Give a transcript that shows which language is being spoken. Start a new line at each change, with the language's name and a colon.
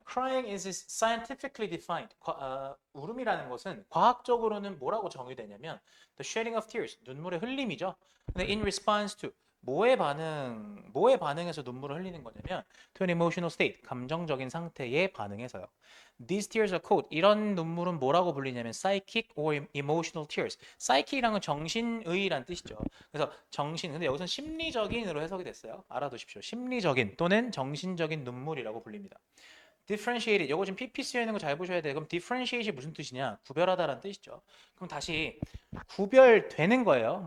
English: Crying is scientifically defined.
Korean: 울음이라는 것은 과학적으로는 뭐라고 정의되냐면
English: the shedding of tears,
Korean: 눈물의 흘림이죠. 근데
English: in response to
Korean: 뭐에 반응해서 눈물을 흘리는 거냐면
English: to an emotional state,
Korean: 감정적인 상태에 반응해서요.
English: These tears are called
Korean: 이런 눈물은 뭐라고 불리냐면
English: psychic or emotional tears.
Korean: psychic이란 건 정신의란 뜻이죠. 그래서 근데 여기서는 심리적인으로 해석이 됐어요. 알아두십시오. 심리적인 또는 정신적인 눈물이라고 불립니다. differentiated, 이거 지금 PP 쓰여 있는 거 잘 보셔야 돼요. 그럼 differentiate이 무슨 뜻이냐? 구별하다라는 뜻이죠. 그럼 다시 구별되는 거예요.